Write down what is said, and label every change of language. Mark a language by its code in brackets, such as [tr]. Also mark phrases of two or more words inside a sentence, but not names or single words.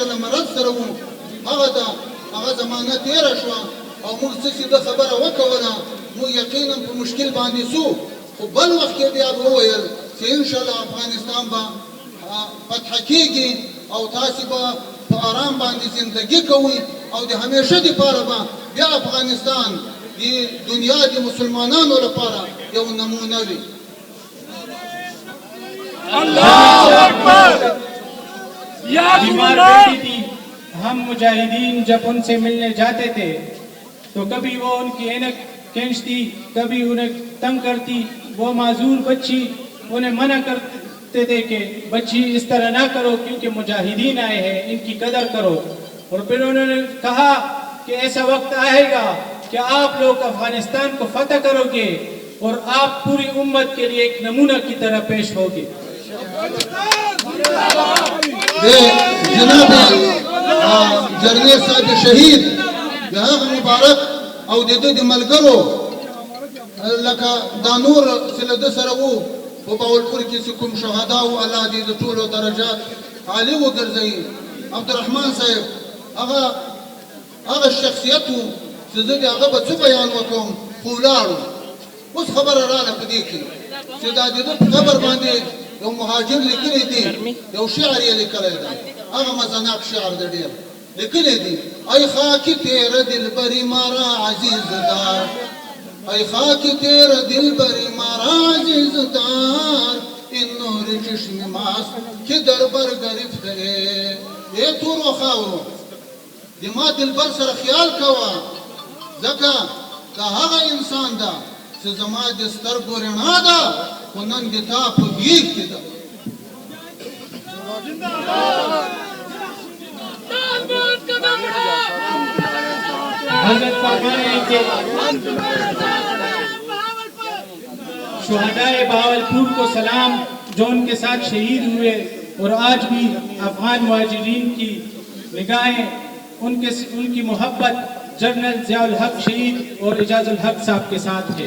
[ps] له مرض سره وو هغه زمانه تېره شوه او موږ څه چې ده خبره وکوله موږ یقینا په مشکل باندې سو خو بل وخت کې بیا وویل چې انشاءالله افغانستان به فتح کېږي او تاسې به په آرام باندې زندگی کوئ او د همیشه دپاره به بیا افغانستان د دنیا د مسلمانانو لپاره یو نمونه وي. [ur] بیمار بیٹی تھی. ہم مجاہدین جب ان سے ملنے جاتے تھے تو کبھی وہ ان کی اینک کھینچتی کبھی انہیں تنگ کرتی. وہ معذور بچی انہیں منع کرتے تھے کہ بچی اس طرح نہ کرو کیونکہ مجاہدین آئے ہیں ان کی قدر کرو. اور پھر انہوں نے کہا کہ ایسا وقت آئے گا کہ آپ لوگ افغانستان کو فتح کرو گے اور آپ پوری امت کے لیے ایک نمونہ کی طرح پیش ہوگے. [ps] جناب جرنیل صاحب شهید د هغه مبارک او د ده د ملګرو لکه دا نور چې له ده سره وو په باولپور کې چې کوم شهدا وو الله دې د ټولو درجات عالي وګرځوي. عبدالرحمن صاحب هغه شخصیت وو چې زه د هغه به څه بیان وکړم خو ولاړو. اوس خبره راغله په دې کې چې دا د ده په قبر باندې یو مهاجر لیکلی دی یو شعر یې لیکلی دی هغه مزناک شعر دی ډېر لیکلی دی [fa] ای خاک تیره دلبری مارا عزیز دار ای خاک تیره دلبری مارا عزیز دار این نور چشم ماست که در بر گرفته ای [ps] تورو خاورو د ما دلبر سره خیال کوه ځکه دا هغه انسان ده چې زما د سترګو رڼا ده خو نن د تا په غېږ کې ده. [ur] حضرت فرمائے کہ شہدائے بہاولپور کو سلام جو ان کے ساتھ شہید ہوئے اور آج بھی افغان مہاجرین کی نگاہیں ان کی محبت جنرل ضیاء الحق شہید اور اعجاز الحق صاحب کے ساتھ ہے.